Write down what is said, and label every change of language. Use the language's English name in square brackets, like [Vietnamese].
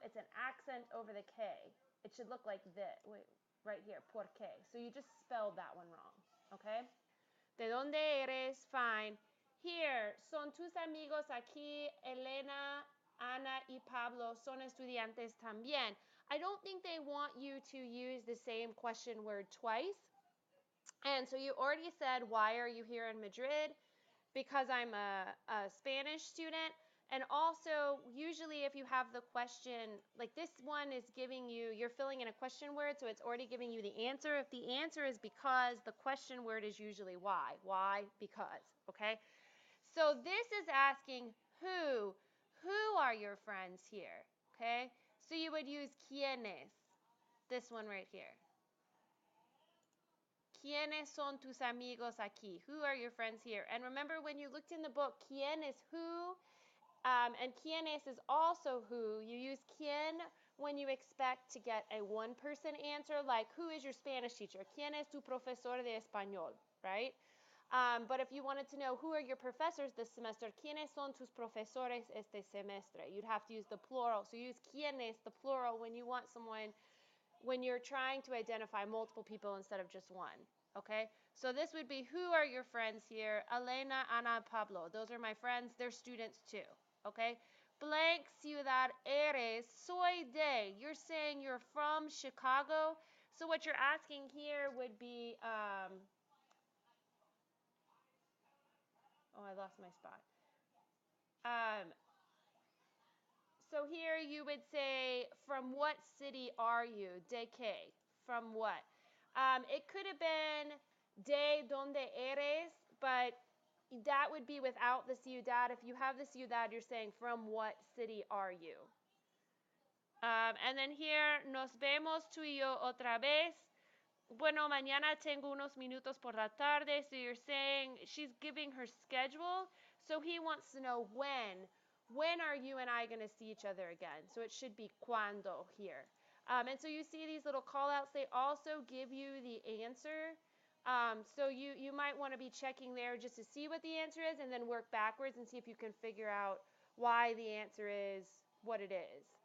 [English] It's an accent over the K. It should look like this. Wait, right here, [Spanish] por qué. [English] So you just spelled that one wrong, okay? [Spanish] ¿De dónde eres? [English] Fine. Here, [Spanish] son tus amigos aquí, Elena, Ana, y Pablo son estudiantes también. [English] I don't think they want you to use the same question word twice. And so you already said, why are you here in Madrid? Because I'm a Spanish student. And also, usually if you have the question, like this one is giving you, you're filling in a question word, so it's already giving you the answer. If the answer is because, the question word is usually why. Why? Because. Okay? So this is asking who. Who are your friends here? Okay? So you would use quiénes. This one right here. [Spanish] ¿Quiénes son tus amigos aquí? [English] Who are your friends here? And remember when you looked in the book, quién is who, and quiénes is also who. You use quién when you expect to get a one-person answer, like who is your Spanish teacher? [Spanish] ¿Quién es tu profesor de español? [English] Right? But if you wanted to know who are your professors this semester, [Spanish] ¿quiénes son tus profesores este semestre? [English] You'd have to use the plural. So use quiénes, the plural, when you want someone, when you're trying to identify multiple people instead of just one. Okay, so this would be, who are your friends here? Elena, Ana, Pablo. Those are my friends. They're students too. Okay, blank [Spanish] ciudad eres, soy de. [English] You're saying you're from Chicago. So what you're asking here would be, oh, I lost my spot. So here you would say, from what city are you? [Spanish] De qué? [English] From what? It could have been [Spanish] de donde eres, [English] but that would be without the ciudad. If you have the ciudad, you're saying, from what city are you? And then here, [Spanish] nos vemos tú y yo otra vez. Bueno, mañana tengo unos minutos por la tarde. [English] So you're saying she's giving her schedule. So he wants to know when. When are you and I going to see each other again? So it should be cuando here. And so you see these little call outs. They also give you the answer. So you might want to be checking there just to see what the answer is and then work backwards and see if you can figure out why the answer is what it is.